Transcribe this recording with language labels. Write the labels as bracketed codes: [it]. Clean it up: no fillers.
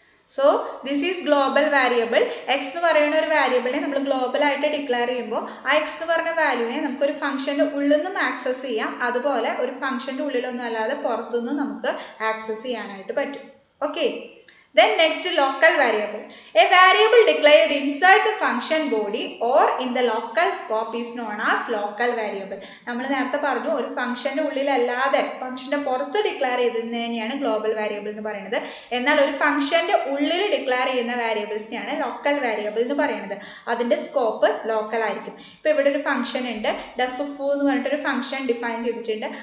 [ml] So this is global variable. X എന്ന് പറയുന്ന ഒരു വേരിയബിളിനെ നമ്മൾ ഗ്ലോബൽ ആയിട്ട് ഡിക്ലെയർ ചെയ്യുമ്പോൾ ആ എക്സ് എന്ന് പറഞ്ഞ വാല്യൂവിനെ നമുക്ക് ഒരു ഫംഗ്ഷന്റെ ഉള്ളിൽ നിന്നും ആക്സസ് ചെയ്യാം. അതുപോലെ ഒരു ഫംഗ്ഷന്റെ ഉള്ളിലൊന്നും അല്ലാതെ പുറത്തുനിന്നും നമുക്ക് ആക്സസ് ചെയ്യാനായിട്ട് പറ്റും. [en] Okay. Then next, local variable. A variable declared inside the function body or in the local scope is known as local variable. [ml] നമ്മൾ നേരത്തെ പറഞ്ഞു ഒരു ഫംഗ്ഷന്റെ ഉള്ളിൽ അല്ലാതെ ഫംഗ്ഷന്റെ പുറത്ത് ഡിക്ലെയർ ചെയ്തതിനെയാണ് ഗ്ലോബൽ വേരിയബിൾ എന്ന് പറയുന്നത്. എന്നാൽ ഒരു ഫംഗ്ഷന്റെ ഉള്ളിൽ ഡിക്ലെയർ ചെയ്യുന്ന വേരിയബിൾസിനെയാണ് ലോക്കൽ വേരിയബിൾ എന്ന് പറയുന്നത്. അതിന്റെ സ്കോപ്പ് ലോക്കൽ ആയിരിക്കും. ഇപ്പോൾ ഇവിടെ ഒരു ഫംഗ്ഷൻ ഉണ്ട്, foo എന്ന് പറഞ്ഞിട്ട് ഒരു ഫംഗ്ഷൻ ഡിഫൈൻ ചെയ്തിട്ടുണ്ട്.